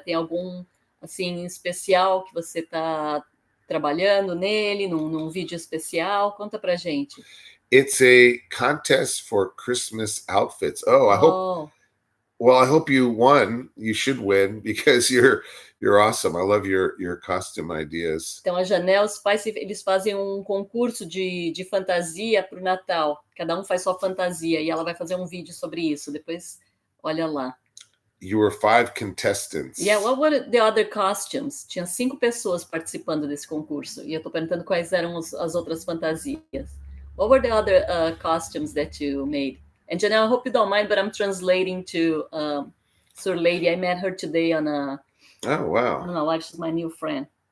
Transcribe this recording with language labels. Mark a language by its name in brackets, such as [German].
[Portuguese] Tem algum assim especial que você está trabalhando nele, num vídeo especial? Conta pra gente. [English] It's a contest for Christmas outfits. I hope you won. You should win, because you're awesome. I love your costume ideas. [Portuguese] Então a Janelle Spice, eles fazem um concurso de fantasia para o Natal. Cada um faz sua fantasia e ela vai fazer um vídeo sobre isso. Depois olha lá. [English] You were 5 contestants. Yeah, what were the other costumes? [Portuguese] Tinha 5 pessoas participando desse concurso, e eu tô perguntando quais eram as outras fantasias. [English] What were the other costumes that you made? And Janelle, I hope you don't mind, but I'm translating to Sir Lady. I met her today on a... Oh, wow. I don't know why, she's my new friend.